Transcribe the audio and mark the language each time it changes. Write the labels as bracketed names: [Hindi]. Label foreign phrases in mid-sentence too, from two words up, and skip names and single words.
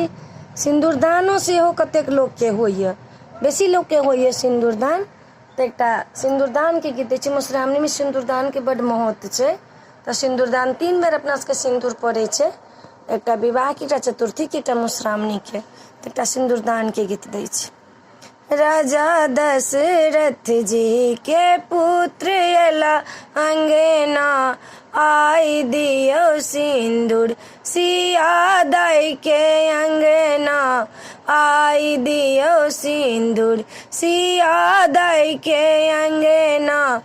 [Maithili] सिंदूरदानो सेहो कतेक लोकके होइए, बेसी लोकके होइए सिंदूरदान। तऽ एकटा सिंदूरदानके गीत दै छै। मधुश्रावणीमे सिंदूरदानके बड्ड महत्व छै। तऽ सिंदूरदान 3 बेर अपना सबके सिंदूर पड़ै छै, एकटा विवाहके, एकटा चतुर्थीके, एकटा मधुश्रावणीके। तऽ एकटा सिंदूरदानके गीत दै छै। राजा दशरथ जी के पुत्र एला अंगना, आई दियो सिंदूर सिया दाई के अंगना, आई दियो सिंदूर सिया दाई के अंगना।